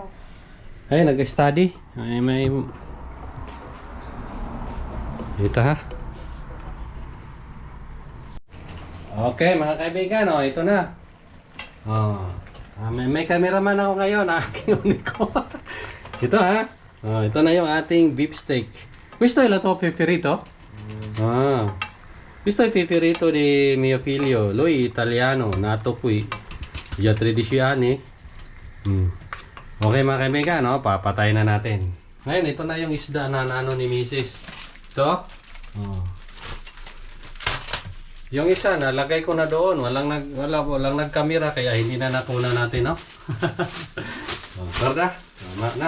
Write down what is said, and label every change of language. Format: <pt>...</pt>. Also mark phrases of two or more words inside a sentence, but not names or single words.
<tl>Ay, nag-study. Ay, may... Ito ha. Okay, mga kaibigan, oh, ito na. Oh. May cameraman ako ngayon, aking uniko. Ito ha. Oh, ito na yung ating beef steak.</tl> <it>Questo è la tua preferito? Ah. Questo è il preferito di mio figlio. Lui italiano, nato qui. Già 13 anni.</it> <tl>Okay mga kaibigan, no? Papatay na natin. Ngayon, ito na yung isda na ano ni Mrs. Ito. Oh. Yung isa, nalagay ko na doon. Walang nag-camera, kaya hindi na nakuna natin, no? Oh, Barda? Na.</tl>